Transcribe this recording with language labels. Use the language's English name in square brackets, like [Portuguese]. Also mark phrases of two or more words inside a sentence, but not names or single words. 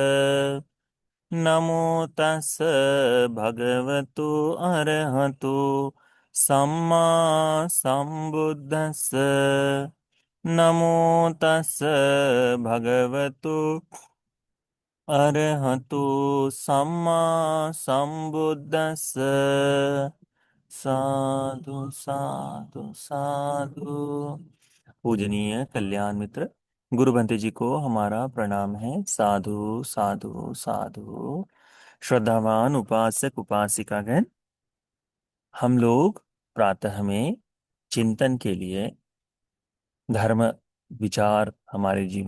[Pali] नमो तस् भगवतो अरहतो सम्मा सम्बुद्धस्स। नमो तस् भगवतो अरहतो सम्मा संबुद्धस्स। साधु साधु साधु। [Hindi] पूजनीय कल्याण मित्र गुरु भंते जी को हमारा प्रणाम है। [Pali] साधु साधु साधु। [Hindi] श्रद्धावान उपासक उपासिकागण, हम लोग प्रातः में चिंतन के लिए धर्म विचार हमारे जीवन